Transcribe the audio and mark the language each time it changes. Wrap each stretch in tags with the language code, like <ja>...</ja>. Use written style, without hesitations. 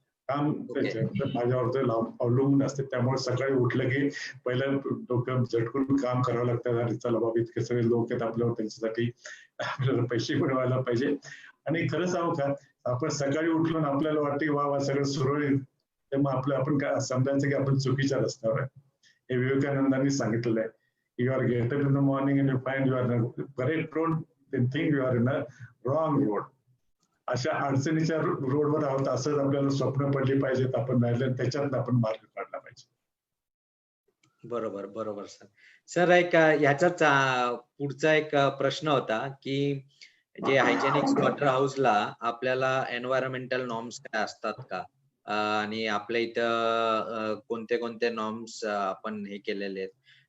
<mr>काम माझ्यावर अवलंबून असते, त्यामुळे सकाळी उठलं की पहिलं डोकं झटकून काम करावं लागतं. आणि चला बाबा, इतके सगळे लोक आहेत आपल्यावर, त्यांच्यासाठी आपल्याला पैसे मिळवायला पाहिजे. आणि खरं सांगू का, आपण सकाळी उठलो आपल्याला वाटतं की वा सगळं सुरळीत, तर मग आपण काय समजायचं की आपण चुकीच्या रस्त्यावर आहे. हे विवेकानंदांनी सांगितलेलं आहे,</mr> <en>you are get up in the morning and you find you are in a correct road, then think you are in a wrong road.</en> <mr>अशा अडचणीच्या रोडवर आहोत असं आपल्याला स्वप्न पडली पाहिजेत, आपण राहिलं त्याच्यात आपण मार्ग काढला पाहिजे. बरोबर बरोबर सर. सर एक ह्याचाच पुढचा एक प्रश्न होता की जे हायजेनिक स्लॉटर हाऊसला आपल्याला एन्व्हायरमेंटल नॉर्म्स काय असतात का, आणि आपल्या इथं कोणते कोणते नॉर्म्स आपण हे केलेले आहेत.</mr>